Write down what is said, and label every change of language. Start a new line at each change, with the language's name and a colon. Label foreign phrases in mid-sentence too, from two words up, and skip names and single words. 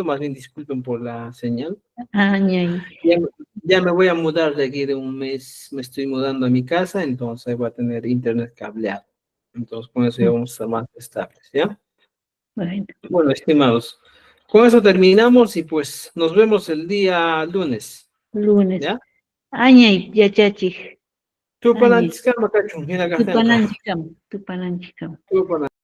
Spanish: Más bien, disculpen por la señal. Ya me voy a mudar de aquí de un mes, me estoy mudando a mi casa, entonces voy a tener internet cableado. Entonces, con eso ya vamos a estar más estables, ¿ya? Bueno, estimados, con eso terminamos y pues nos vemos el día lunes. Lunes. ¿Ya?
Quechua: Añay, yachachi. Tupananchikama, kachun, hina kastenka. Tupananchikam. Tupanan.